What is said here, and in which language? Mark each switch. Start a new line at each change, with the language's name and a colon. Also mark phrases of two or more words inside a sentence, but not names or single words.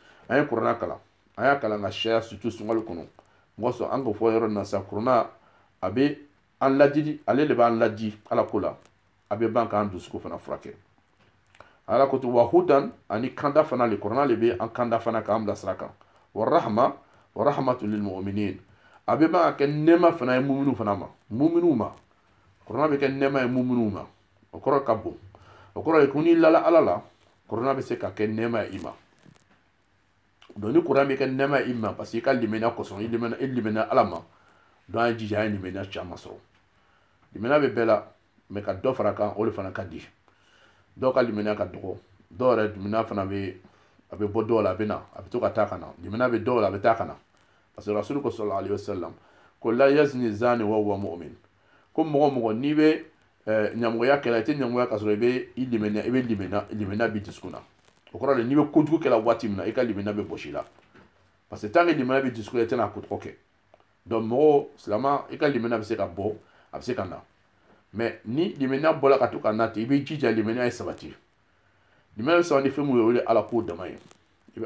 Bambara: ye kuranna kalan an y'a kalan ka caya surtout sunkalo kɔnɔ mɔgɔ sɔn an k'o fɔ yɔrɔ nin na sisan kuranna a bɛ an ladi ale de b'an ladi ala ko la a bɛ ban k'an dusukun fana furakɛ ala ko to
Arabic: وهدى
Bambara: ani kanda fana le kuranna le bɛ an kanda fana k'an bila sira kan
Arabic: ورحمة للمؤمنين
Bambara: a bɛ ban ka kɛ nɛɛma fana ye muminu fana ma muminu ma kuranna bɛ kɛ nɛɛma ye muminu ma o kɔrɔ ka bon o kɔrɔ ye ko n'i lala ala la kuranna bɛ se ka kɛ nɛɛma ye i ma donc ni kuranna bɛ kɛ nɛɛma ye i ma
French: parce que
Bambara: i ka limaniya kosɔn i limaniya ala ma donc an ye jija an ye limaniya caman sɔrɔ limaniya bɛ bɛɛ la mais ka dɔ fara kan o de fana ka di dɔw ka limaniya ka dɔgɔ dɔw yɛrɛ limaniya fana a bɛ bɔ dɔw la a bɛ na a bɛ to ka taa ka na limaniya bɛ dɔw la a bɛ taa ka na
French: parce que
Bambara: rasulu ko
Arabic: صلى الله عليه وسلم
Bambara: ko
Arabic: لا يزني الزاني وهو مؤمن
Bambara: ko mɔgɔ n'i bɛ ɲamɔgɔya kɛla i tɛ ɲamɔgɔya ka sɔrɔ i bɛ limaniya bi dusukun na o kɔrɔ de n'i bɛ kojugu kɛla waati min na i ka limaniya bɛ bɔsi la
French: parce que tant que
Bambara: limaniya bɛ dusukun na i tɛna ko tɔgɔ kɛ donc mɔgɔ silama i ka limaniya bɛ se ka bɔ a bɛ se ka na mais ni limaniya bɔla ka to ka na ten i bɛ jija limaniya ye sabati limaniya bɛ sabati ni fɛn mun ye o de ye ala ko dama ye i bɛ